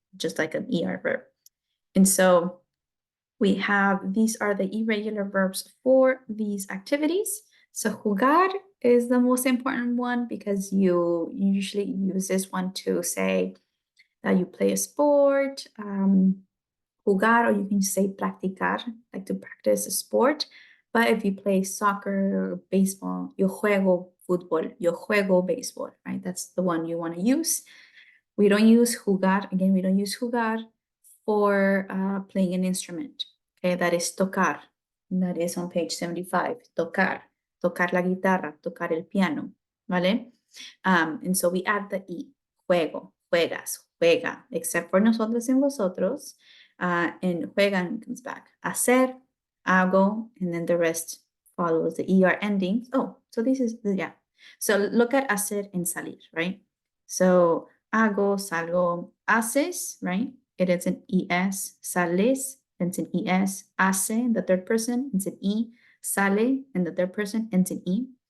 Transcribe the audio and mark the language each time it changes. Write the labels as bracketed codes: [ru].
[en] Just like an ER verb. And so we have, these are the irregular verbs for these activities. So jugar is the most important one because you usually use this one to say that you play a sport, jugar, or you can say practicar, like to practice a sport. But if you play soccer or baseball, [es] yo juego fútbol, yo juego béisbol, [en] right? That's the one you want to use. We don't use jugar, again, we don't use jugar for playing an instrument. Okay, that is tocar. That is on page 75. Tocar. [es] Tocar la guitarra, tocar el piano. ¿Vale? [en] And so we add the E. [es] Juego, juegas, juega, [en] except for [es] nosotros and vosotros. [en] And juegan comes back. Hacer, hago, and then the rest follows the ER ending. Oh, so this is, yeah. So look at hacer and salir, right? [es] So hago, salgo, haces, right? [en] It is an ES, sales, it's an ES, hace, the third person, it's an E, sale, and the third person, it's an E.